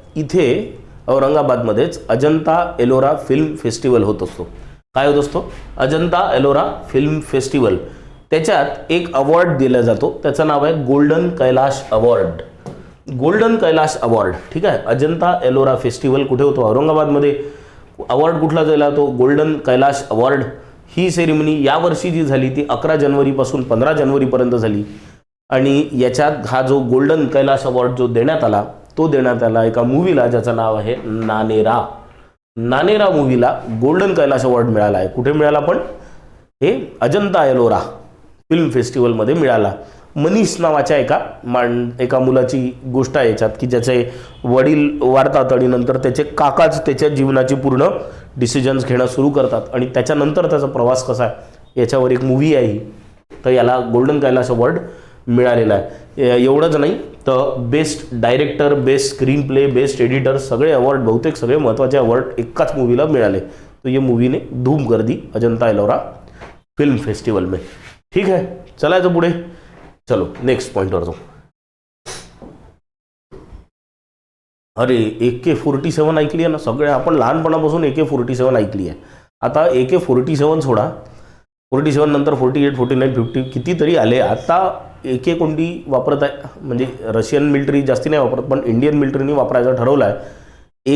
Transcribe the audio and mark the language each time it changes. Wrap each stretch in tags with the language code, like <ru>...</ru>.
<mr>इथे औरंगाबादमध्येच Ajanta Ellora film festival होत असतो. काय होत असतो? Ajanta Ellora film festival. त्याच्यात एक अवॉर्ड दिला जातो, त्याचं नाव आहे golden Kailash award. Golden Kailash award. ठीक आहे. अजंता एलोरा फेस्टिवल कुठे होतो? औरंगाबादमध्ये. अवॉर्ड कुठला दिला? तो गोल्डन कैलाश अवॉर्ड. ही सेरेमनी यावर्षी जी झाली ती 11 जानेवारीपासून 15 जानेवारीपर्यंत झाली. आणि याच्यात हा जो गोल्डन कैलाश अवॉर्ड जो देण्यात आला, तो देण्यात आला एका मूवीला ज्याचं नाव आहे नानेरा. नानेरा मूवीला गोल्डन कैलाश अवॉर्ड मिळाला आहे. कुठे मिळाला? पण हे अजंता एलोरा फिल्म फेस्टिवलमध्ये मिळाला. मनीष नावाच्या एका मुलाची गोष्ट आहे याच्यात, की ज्याचे वडील वारतात आणि नंतर त्याचे काकाच त्याच्या जीवनाची पूर्ण डिसिजन्स घेणं सुरू करतात आणि त्याच्यानंतर त्याचा प्रवास कसा आहे याच्यावर एक मूवी आहे ही. तर याला गोल्डन कैलाश अवॉर्ड मिळालेला आहे. एवढंच नाही तर best director, best screen play, best editor सगळे अवॉर्ड, बहुतेक सगळे महत्त्वाचे अवॉर्ड एकाच मूवीला मिळाले.</mr> <hi>तो ये मूवी ने धूम कर दी अजंता एलोरा फिल्म फेस्टिवल में.</hi> <mr>ठीक आहे. चलायचं पुढे. चलो नेक्स्ट पॉइंटवर जाऊ. अरे AK-47 ऐकली आहे ना सगळे आपण लहानपणापासून. AK-47 ऐकली आहे. आता AK-47 सोडा, 47 नंतर 48, 49, 50 कितीतरी आले. आता AK कोणती वापरत आहे म्हणजे रशियन मिलिटरी जास्ती नाही वापरत, पण इंडियन मिलिटरीने वापरायचं ठरवलं आहे.</mr>